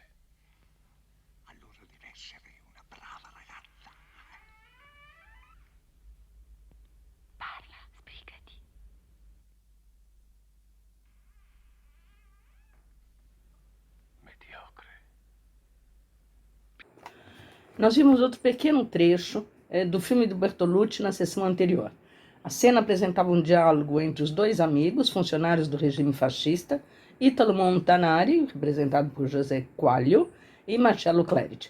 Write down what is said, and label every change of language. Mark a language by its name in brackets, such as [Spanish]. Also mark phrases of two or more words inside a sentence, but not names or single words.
[Italian] Allora deve essere una brava ragazza. Parla, sbrigati. Mediocre. [Portuguese] Nós vimos outro pequeno trecho do filme do Bertolucci na sessão anterior. A cena apresentava um diálogo entre os dois amigos, funcionários do regime fascista, Italo Montanari, representado por José Quaglio, e Marcello Clerici.